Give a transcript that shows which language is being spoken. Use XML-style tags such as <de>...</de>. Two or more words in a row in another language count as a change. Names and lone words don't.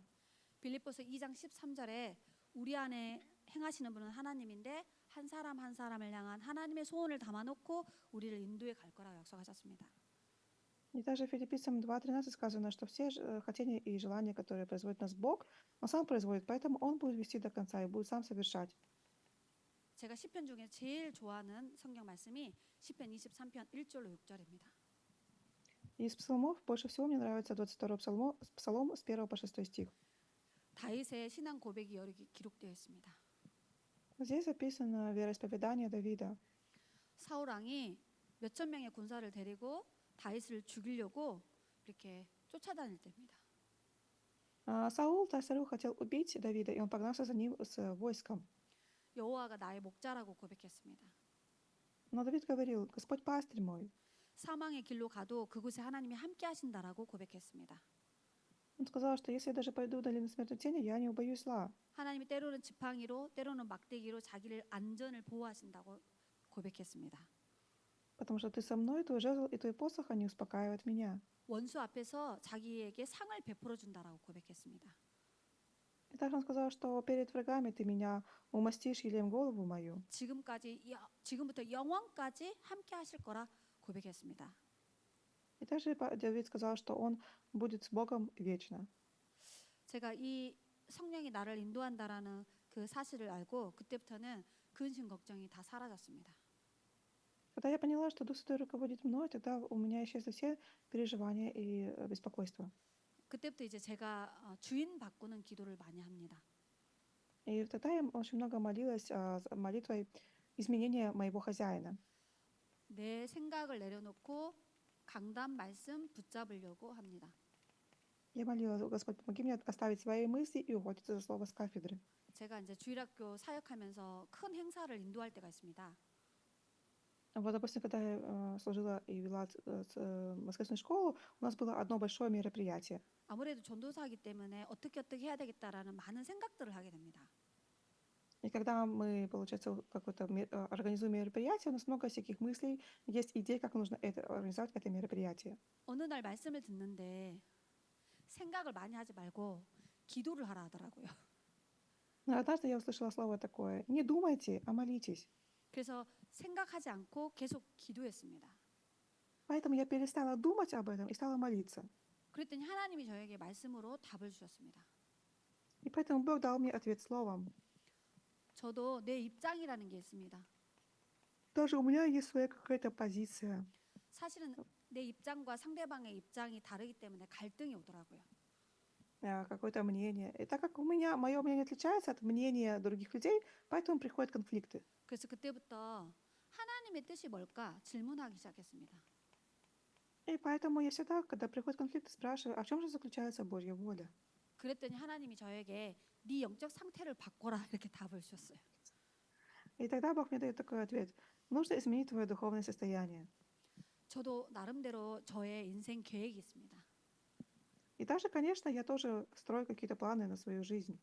<ko>빌립보서 2장 13절에 우리 안에 행하시는 분은 하나님인데 한 사람 한 사람을 향한 하나님의 소원을 담아놓고 우리를 인도해 갈 거라고 약속하셨습니다.</ko> <ru>И также Филиппийцам 2:13 сказано, что все хотения и желания, которые производит нас Бог, Он сам производит, поэтому Он будет вести до конца и будет сам совершать.</ru> <ko>제가 시편 중에 제일 좋아하는 성경 말씀이 시편 23편 1절로 6절입니다.</ko> <ru>Из псалмов больше всего мне нравится 22-й псалом с 1 по 6 стих.</ru> <ko>다윗의 신앙 고백이 여러 개 기록되어 있습니다.</ko> <ru>Здесь описано вероисповедание Давида.</ru> <ko>사울 왕이 몇천 명의 군사를 데리고 다윗을 죽이려고 이렇게 쫓아다닐 때입니다.</ko> <ru>Саул, царь, хотел убить Давида, и он погнался за ним с войском.</ru> <ko>여호와가 나의 목자라고 고백했습니다.</ko> <ru>Но Давид говорил: Господь пастырь мой.</ru> <ko>사망의 길로 가도 그곳에 하나님이 함께 하신다라고 고백했습니다.</ko> <ru>Он сказал, что если я даже пойду в долину смертной тени, я не убоюсь зла.</ru> <ko>하나님이 때로는 지팡이로 때로는 막대기로 자기를 안전을 보호하신다고 고백했습니다.</ko> <ru>Потому что ты со мной, твой жезл и твой посох, они успокаивают меня.</ru> <ko>원수 앞에서 자기에게 상을 베풀어 준다라고 고백했습니다.</ko> <ru>И также он сказал, что перед врагами ты меня умастишь елеем голову мою.</ru> <ko>지금부터 영원까지 함께 하실 거라 고백했습니다.</ko> <ru>И также Давид сказал, что он будет с Богом вечно.</ru> <ko>제가 이 성령이 나를 인도한다라는 그 사실을 알고 그때부터는 근심 걱정이 다 사라졌습니다.</ko> <ru>Когда я поняла, что Дух Святой руководит мной, тогда у меня исчезли все переживания и беспокойство.</ru> <ko>그때부터 이제 제가 주인 바꾸는 기도를 많이 합니다.</ko> <ru>И тогда я очень много молилась молитвой изменения моего хозяина.</ru> <ko>내 생각을 내려놓고 강단 말씀 붙잡으려고 합니다.</ko> <ru>Я молилась: Господь, помоги мне оставить свои мысли и уходить за слово с кафедры.</ru> <ko>제가 이제 주일학교 사역하면서 큰 행사를 인도할 때가 있습니다.</ko> <ru>Вот, допустим, когда я служила и вела воскресную школу, у нас было одно большое мероприятие.</ru> <ko>아무래도 전도사이기 때문에 어떻게 해야 되겠다라는 많은 생각들을 하게 됩니다.</ko> <ru>И когда мы, получается, какое-то организуем мероприятие, у нас много всяких мыслей, есть идеи, как нужно организовать это мероприятие.</ru> <ko>어느 날 말씀을 듣는데 생각을 많이 하지 말고 기도를 하라 하더라고요.</ko> <ru>Но однажды я услышала слово такое: не думайте, а молитесь.</ru> <ko>그래서 생각하지 않고 계속 기도했습니다.</ko> <ru>Поэтому я перестала думать об этом и стала молиться.</ru> <ko>그랬더니 하나님이 저에게 말씀으로 답을 주셨습니다.</ko> <ru>И поэтому Бог дал мне ответ словом.</ru> <ko>저도 내 입장이라는 게 있습니다.</ko> <ru>Тоже у меня есть своя какая-то позиция.</ru> <ko>사실은 내 입장과 상대방의 입장이 다르기 때문에 갈등이 오더라고요.</ko> <ru>Какое-то мнение. И так как мое мнение отличается от мнения других людей, поэтому приходят конфликты.</ru> <ko>그래서 그때부터 하나님의 뜻이 뭘까 질문하기 시작했습니다.</ko> <ru>И поэтому я всегда, когда приходит конфликт, спрашиваю: а в чем же заключается Божья воля?</ru> <ko>그랬더니 하나님이 저에게 네 영적 상태를 바꿔라 이렇게 답을 주셨어요.</ko> <ru>И тогда Бог мне дает такой ответ. Нужно изменить твое духовное состояние.</ru> <ko>저도 나름대로 저의 인생 계획이 있습니다.</ko> <ru>И также, конечно, я тоже строю какие-то планы на свою жизнь.</ru>